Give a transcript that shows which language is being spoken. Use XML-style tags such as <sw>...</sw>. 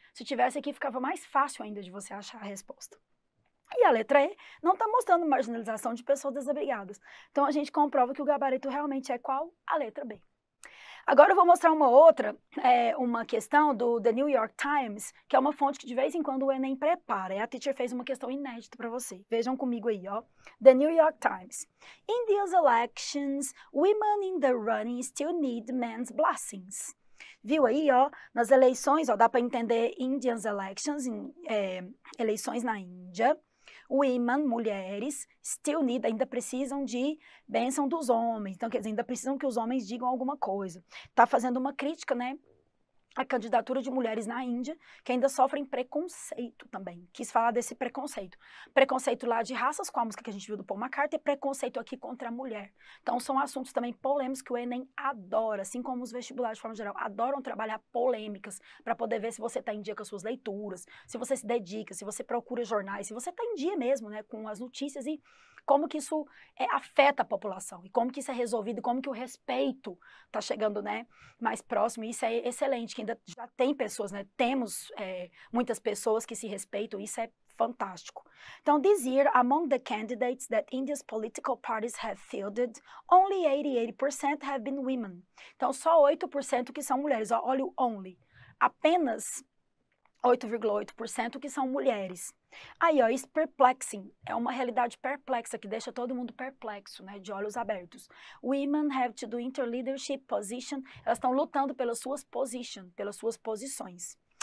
<pt>Se tivesse aqui, ficava mais fácil ainda de você achar a resposta. E a letra E não está mostrando marginalização de pessoas desabrigadas. Então, a gente comprova que o gabarito realmente é qual? A letra B. Agora eu vou mostrar uma questão do The New York Times, que é uma fonte que de vez em quando o Enem prepara. E a teacher fez uma questão inédita para você. Vejam comigo aí, ó. The New York Times.</pt> <en>In these elections, women in the running still need men's blessings.</en> <pt>Viu aí, ó, nas eleições, ó, dá para entender</pt> <en>Indians elections,</en> <pt>eleições na Índia. Women, mulheres,</pt> <en>still need,</en> <pt>ainda precisam de bênção dos homens. Então, quer dizer, ainda precisam que os homens digam alguma coisa. Está fazendo uma crítica, né, à candidatura de mulheres na Índia, que ainda sofrem preconceito também. Quis falar desse preconceito. Preconceito lá de raças, com a música que a gente viu do Paul McCartney, e preconceito aqui contra a mulher. Então, são assuntos também polêmicos que o Enem adora, assim como os vestibulares de forma geral, adoram trabalhar polêmicas para poder ver se você está em dia com as suas leituras, se você se dedica, se você procura jornais, se você está em dia mesmo, né, com as notícias e como que isso afeta a população, e como que isso é resolvido, e como que o respeito está chegando, né, mais próximo. E isso é excelente, que ainda já tem pessoas, né, temos muitas pessoas que se respeitam, isso é fantástico.</pt> <en>Então, this year, among the candidates that India's political parties have fielded, only 88% have been women.</en> <pt>Então, só 8% que são mulheres. Olha o only. Apenas 8,8% que são mulheres. Aí, ó, isso perplexing, é uma realidade perplexa, que deixa todo mundo perplexo, né, de olhos abertos.</pt> <en>Women have to do interleadership position,</en> <pt>elas estão lutando pelas suas posições.</pt>